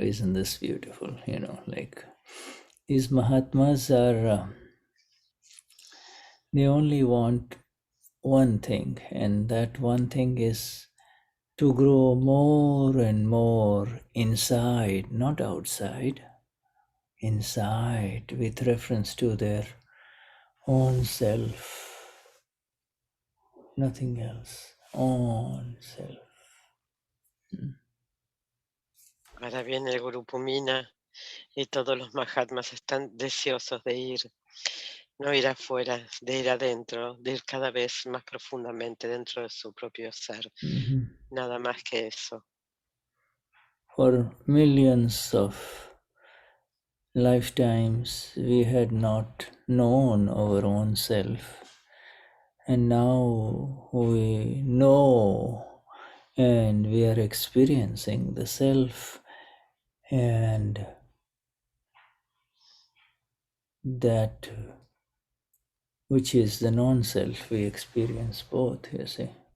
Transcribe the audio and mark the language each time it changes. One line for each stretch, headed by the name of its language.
English: Isn't this beautiful? Like these Mahatmas are, they only want one thing, and that one thing is to grow more and more inside, not outside, inside, with reference to their own self, nothing else, own self.
Spanish: Ahora viene el Grupo Mina y todos los mahatmas están deseosos de ir, no ir afuera, de ir adentro, de ir cada vez más profundamente dentro de su propio ser. Nada más que eso.
English: For millions of lifetimes, we had not known our own self, and now we know and we are experiencing the self, and that which is the non-self, we experience both, you see.